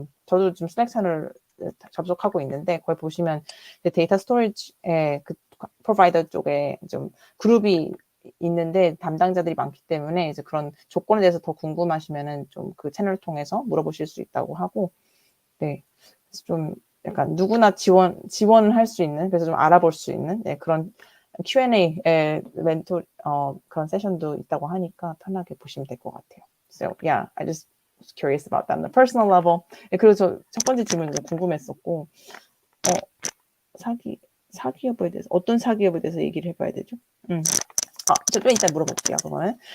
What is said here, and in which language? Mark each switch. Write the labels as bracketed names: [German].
[Korean] 저도 좀 슬랙 채널 접속하고 있는데, 거기 보시면 이제 데이터 스토리지의 그 프로바이더 쪽에 좀 그룹이 있는데 담당자들이 많기 때문에 이제 그런 조건에 대해서 더 궁금하시면은 좀 그 채널을 통해서 물어보실 수 있다고 하고, 네. 그래서 좀 약간 누구나 지원할 수 있는, 그래서 좀 알아볼 수 있는, 네, 그런 Q&A 멘토 그런 세션도 있다고 하니까 편하게 보시면 될 것 같아요. [English] So yeah, I just was curious about that on the personal level. [Korean] 네, 그리고 저 첫 번째 질문 궁금했었고, 사기업에 대해서 어떤 사기업에 대해서 얘기를 해봐야 되죠? 저 좀 이따 물어볼게요, 그거는.